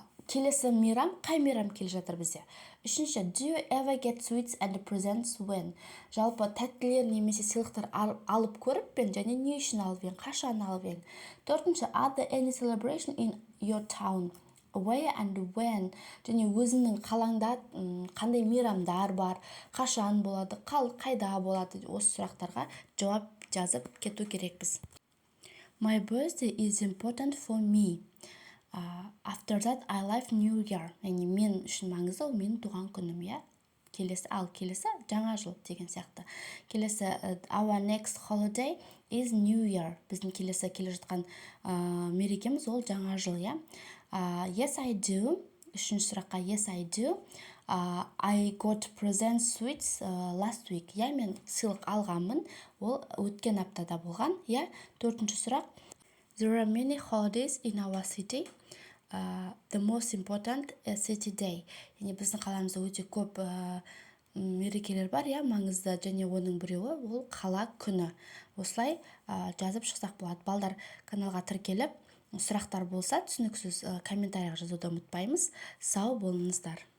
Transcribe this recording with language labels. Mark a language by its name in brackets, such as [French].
[Kazakh] Келесі мейрам, қай мейрам келе жатыр бізде? Үшінші, [English] do you ever get sweets and presents when? [Kazakh] Жалпы тәттілер немесе сыйлықтар алып көріп пен, және не үшін алып ең, қашан алып ең? [English] Төртінші, are there any celebration in your town? Where and when? [Kazakh] Және өзіңнің қалаңда қандай мейрамдар бар, қашан болады, қайда болады? Осы сұрақтарға жауап жазып кету керекпіз. [English] My birthday is important for me. After that, I love New Year. [Kazakh] Яғни мен үшін маңызды, ол менің туған күнім, Келесі, жаңа жыл деген сияқты. Келесі, [English] our next holiday is New Year. [Kazakh] Біздің келесі келе жатқан мерекеміз ол жаңа жыл, [English] Yes, I do. [Kazakh] Үшінші сұраққа [English] yes, I do. I got presents sweets last week. [Kazakh] Мен сыйлық алғанмын, ол өткен аптада болған, Төртінші сұрақ. [English] There are many holidays in our city. The most important city day. [Kazakh] Яғни біздің қаламызда өте көп мерекелер бар, маңызды, және оның біреуі ол қала күні. Осылай жазып шықсақ болады. Балдар, каналға тіркеліп, сұрақтар болса, түсініксіз комментарийға жазуды ұмытпаймыз. Сау болыңыздар.